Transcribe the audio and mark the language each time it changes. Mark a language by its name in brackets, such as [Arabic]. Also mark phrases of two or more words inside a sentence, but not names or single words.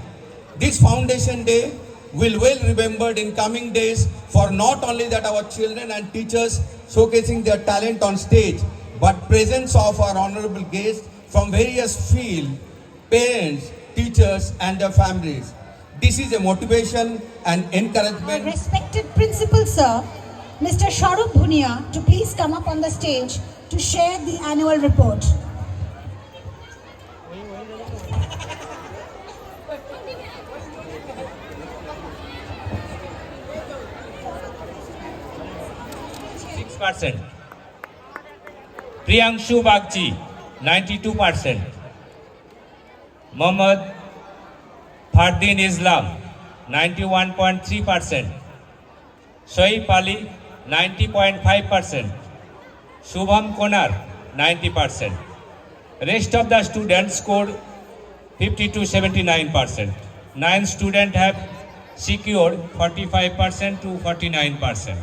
[English] This Foundation Day will well remembered in coming days for not only that our children and teachers showcasing their talent on stage, but presence of our honorable guests from various fields, parents, teachers and their families. This is a motivation and encouragement. Our respected principal, sir, Mr. Sharup Bhunia, to please come up on the stage to share the annual report. Priyangshu Bagchi, 92%. Mohammad Fardin Islam, 91.3%. Shoaib Ali, 90.5%. Shubham Konar, 90%. Rest of the students scored 50 to 79%. 9 students have secured 45% to 49%.